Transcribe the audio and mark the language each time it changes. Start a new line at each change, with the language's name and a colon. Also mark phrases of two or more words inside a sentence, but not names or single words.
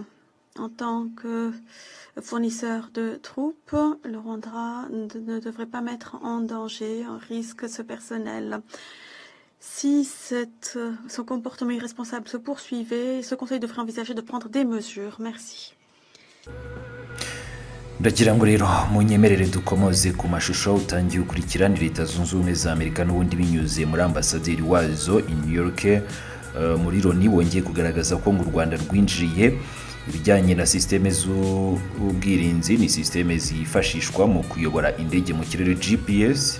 French: En tant que fournisseur de troupes, le Rwanda ne devrait pas mettre en danger, en risque ce personnel. Si son comportement irresponsable se poursuivait, ce Conseil devrait envisager de prendre des mesures. Merci.
Kinyarwanda: ndagira ngo rero munyemerere dukomoze ku mashusho utangiye ukurikirana Leta Zunze Ubumwe za Amerika n'ubundi binyuze muri ambasaderi wazo in New York muri Loni wongeye kugaragaza ko mu Rwanda rwinjiriye ibijyanye na systeme z'ubwirinzi ni systeme zifashishwa mu kuyobora indege mu kirere GPS.